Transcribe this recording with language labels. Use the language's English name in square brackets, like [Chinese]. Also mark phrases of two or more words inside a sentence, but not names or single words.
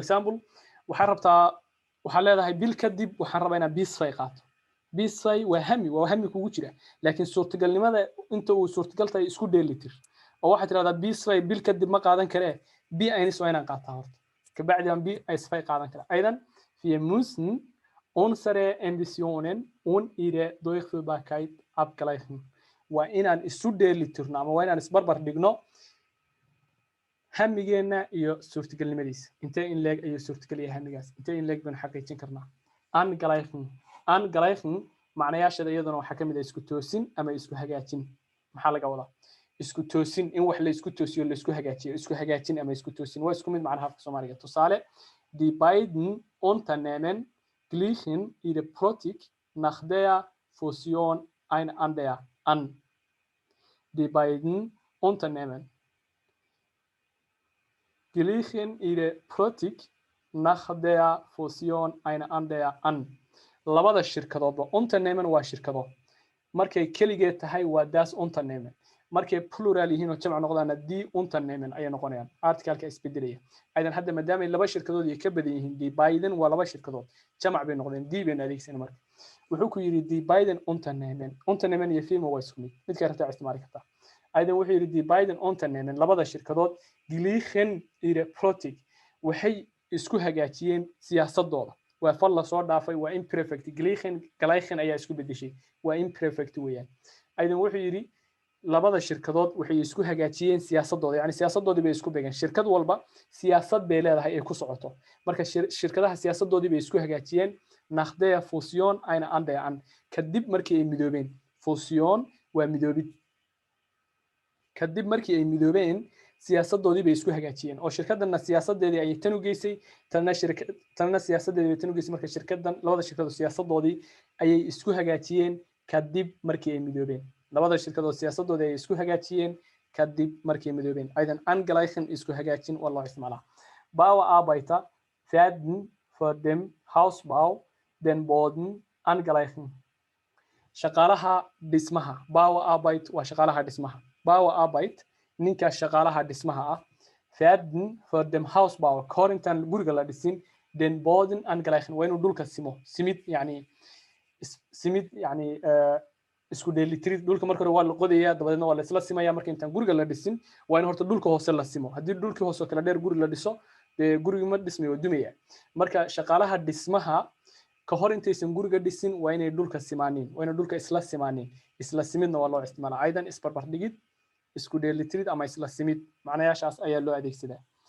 [Somali] example waxaa leedahay bil kadib waxaan rabaa inaan bisfay qaato bisfay waa hami kugu jira laakiin suurtagalnimada inta uu suurtagal tahay isku dheelitir oo waxaad tirahdaa bisfay bil kadib ma qaadan karee bi aynis waa inaan qaataa horta kabacdi aan bi aysfay qaadan kara aydan [German] wir müssen unsere Ambitionen und ihre Durchführbarkeit abgleichen [Somali] waa inaan isu dheelitirno ama waa inaan isbarbar dhigno hamigeena iyo suurtagalnimadiisa intee in leeg ayuu suurtagal yahay hamigaas intee in leeg baan xaqiijin karnaa angleichen macnayaashada iyaduna waxaa ka mid ah isku toosin ama isku hagaajin maxaa laga wadaa isku toosin in wax la isku toosiyo la isku hagaajiyo isku hagaajin ama isku toosin waa isku mid macnaha afka Soomaaliga tusaale [German] die beiden Unternehmen gleichen ihre Politik nach der Fusion einander an die beiden Unternehmen gleichen ihre Politik nach der Fusion einander an [Somali] labada shirkadoodba Unternehmen waa shirkado markay kaligeed tahay waa [German] das Unternehmen [Somali] markay plural yihiin oo jamc noqdaan [German] die Unternehmen [Somali] ay noqonayaan article-ka isbedelaya aydan hadda maadaama laba shirkadood ay ka badan yihiin [German] die beiden [Somali] waa laba shirkadood jamc bay noqdeen die bay adeegsan marka wuxuu ku yiri [German] die beiden Unternehmen [Somali] iyo firma waa isku mid ka rabtaa isticmaali kartaa aydan wuxuu yiri [German] die beiden Unternehmen [Somali] labada shirkadood [German] gleichen ihre Politik [Somali] waxay isku hagaajiyeen siyaasadooda waa fal la soo dhaafay waa imperfect gleichen ayaa isku bedeshay waa imperfect weeyaan aydan wuxuu yiri labada shirkadood waxay isku hagaajiyeen siyaasadooda yani siyaasadoodii bay isku beegan shirkad walba siyaasad bay leedahay ay ku socoto marka shirkadaha siyaasadoodii bay isku hagaajiyeen [German] nach der Fusion eine andere an [Somali] kadib markii ay midoobeen Fusion waa midoobid kadib markii ay midoobeen siyaasadoodii bay isku hagaajiyeen oo shirkadana siyaasadeedii ay tan u geysay tanna siyaasadeedii tan u geysay marka shirkadan labada shirkadood siyaasadoodii ayay isku hagaajiyeen kadib markii ay midoobeen labada shirkadood siyaasadoodii ay isku hagaajiyeen kadib markii ay midoobeen aydan angleichen isku hagaajin waa loo isticmaalaa [German] Bauarbeiter werden für den Hausbau den Boden angleichen [Somali] shaqaalaha dhismaha Bauarbeit waa shaqaalaha dhismaha Bauarbeit ninka shaqaalaha dhismaha ah [German] werden für den Hausbau [Somali] korintan guriga la dhisin [German] den Boden angleichen [Somali] waa inuu dhulka simid yani isku dheelitirid dhulka marka hore waa la qodayaa dabadeedna waa la isla simayaa marka intaan guriga la dhisin waa in horta dhulka hoose la simo haddii dhulkii hoose kala dheer guri la dhiso dee gurigi ma dhismayo dumaya marka shaqaalaha dhismaha ka hor intaysan guriga dhisin waa inay dhulka simaaniin waa inay dhulka isla simaaniin isla simidna waa loo isticmaalaa aydan isbarbardhigid isku dheelitirid ama isla simid macnayaashaas ayaa loo adeegsadaa